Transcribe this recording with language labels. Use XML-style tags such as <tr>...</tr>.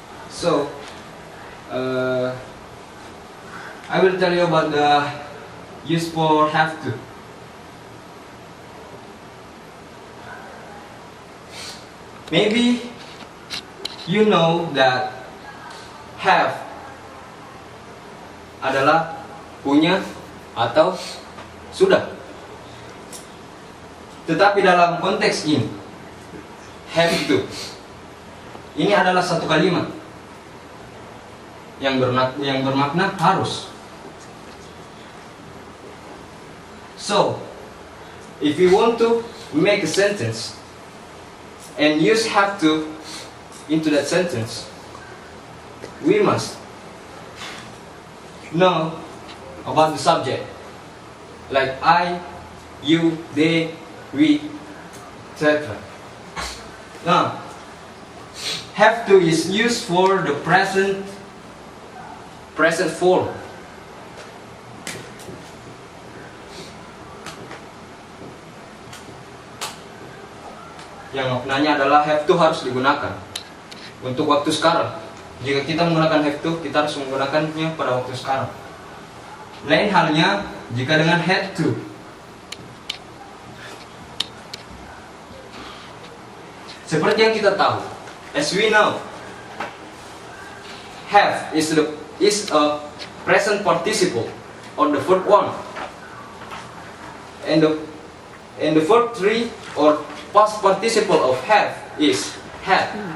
<en>So, I will tell you about the use for have to. Maybe you know that have</en> <id>adalah punya atau sudah. Tetapi dalam konteks ini, have to ini adalah satu kalimat yang bermakna harus.</id> <en>So, if we want to make a sentence and use have to into that sentence, we must know about the subject, like I, you, they, we, etc. Now, have to is used for the present form.</en> <id>Yang maknanya adalah have to harus digunakan untuk waktu sekarang. Jika kita menggunakan have to, kita harus menggunakannya pada waktu sekarang. Lain halnya jika dengan had to. Seperti yang kita tahu,</id> <en>as we know, have is a present participle on the verb one, and the verb three or past participle of have is had.</en>